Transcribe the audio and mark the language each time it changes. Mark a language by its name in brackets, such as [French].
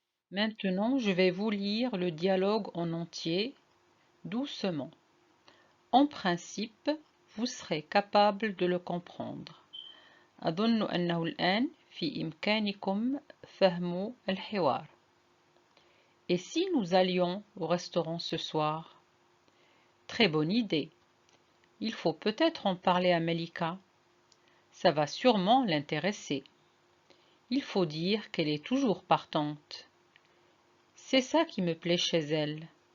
[French] Maintenant, je vais vous lire le dialogue en entier, doucement. En principe, vous serez capable de le comprendre. [Arabic] أظن أنه الآن في إمكانكم فهم الحوار. [French] Et si nous allions au restaurant ce soir? Très bonne idée. Il faut peut-être en parler à Melika. Ça va sûrement l'intéresser. Il faut dire qu'elle est toujours partante. C'est ça qui me plaît chez elle.